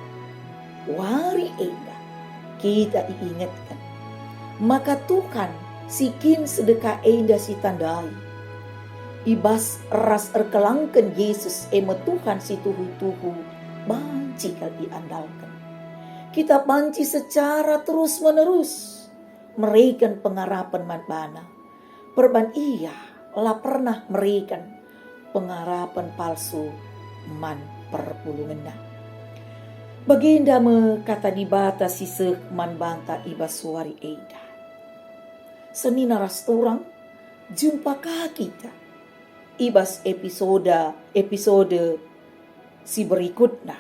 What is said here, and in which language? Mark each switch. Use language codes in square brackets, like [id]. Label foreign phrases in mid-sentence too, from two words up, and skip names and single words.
[btx] Wari enda kita diingatkan. Maka Tuhan sikin sedekah enda si tandai. Ibas ras erkelangkan Yesus eme Tuhan si tuhu-tuhu banci kal diandalkan. Kita banci [id] secara terus menerus [btx] mereka pengarapan manbana. Perban iya lah pernah mereka pengarapan palsu man perpulungan. Baginda me kata dibatasi seh man banta ibas suari eda. Senina ras turang jumpa kita ibas episode si berikutnya.